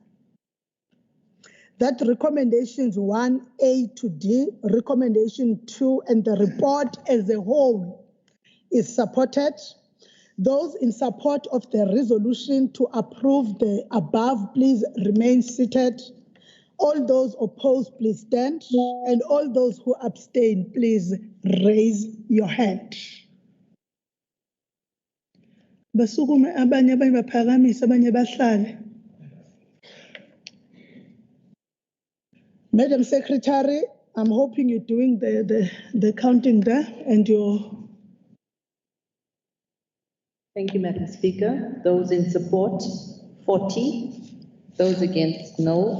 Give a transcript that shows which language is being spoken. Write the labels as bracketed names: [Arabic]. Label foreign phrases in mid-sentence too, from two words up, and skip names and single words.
[English] That recommendations 1A to D, recommendation 2, and the report as a whole is supported. Those in support of the resolution to approve the above, please remain seated. All those opposed, please stand. And all those who abstain, please raise your hand. [North Ndebele] Basukume abanye baphakamise abanye bahlale. [English] Madam Secretary, I'm hoping you're doing the counting there and you're... Thank you, Madam Speaker. Those in support, 40. Those against, no.